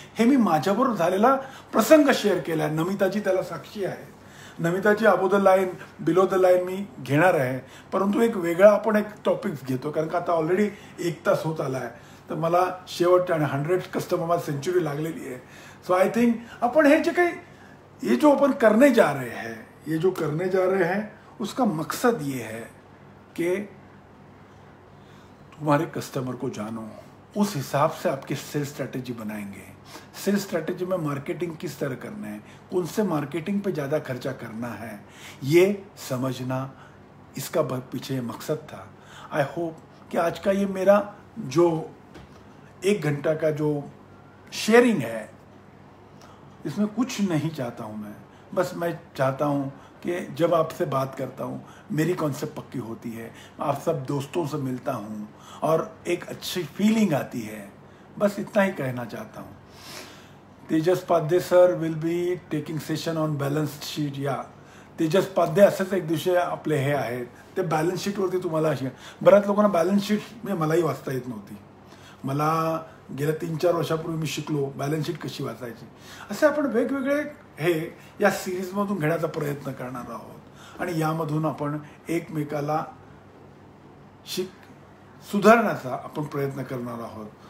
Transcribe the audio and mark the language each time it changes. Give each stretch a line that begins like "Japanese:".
Marathi: हे मी माझ्याबरोबर झालेला प्रसंग शेअर केला आहे. नमिताजी त्याला साक्षी आहे. नमिताची above the line below the line मी घेणार आहे, परंतु एक वेगळा आपण एक टॉपिक घेतो, कारण का आता ऑलरेडी 1 तास होत आला आहे. तर मला शेवट आणि 100 कस्टमर सेंचुरी लागलेली आहे.
English: so I think
Hindi: अपन
Marathi: हे जे काही
Hindi: ये जो अपन करने जा रहे हैं, ये जो करने जा रहे हैं उसका मकसद ये है कि तुम्हारे कस्टमर को जानो, उस हिसाब से आपकी सेल्स स्ट्रैटेजी बनाएंगे. सेल्स स्ट्रैटेजी में मार्केटिंग किस तरह करना है, कौन से मार्केटिंग पे ज़्यादा खर्चा करना है, ये समझना इसका पीछे मकसद था.
English: I hope
Hindi: कि आज का ये मेरा जो 1 घंटा का जो शेयरिंग है, इसमें कुछ नहीं चाहता हूँ मैं. बस मैं चाहता हूँ कि जब आपसे बात करता हूँ मेरी कॉन्सेप्ट पक्की होती है, आप सब दोस्तों से मिलता हूँ और एक अच्छी फीलिंग आती है. बस इतना ही कहना चाहता हूँ.
English: Tejas Padhye sir will be taking session on balance sheet.
Marathi: या तेजस पाध्ये असेच एक दिवशी आपले हे आहेत, ते बॅलन्स शीटवरती तुम्हाला बऱ्याच लोकांना बॅलन्स शीट म्हणजे मलाही वाचता येत नव्हती. मला गेल्या 3-4 वर्षापूर्वी मी शिकलो बॅलन्स शीट कशी वाचायची. असे आपण वेगवेगळे हे या सिरीजमधून घेण्याचा प्रयत्न करणार आहोत आणि यामधून आपण एकमेकाला सुधारण्याचा आपण प्रयत्न करणार आहोत.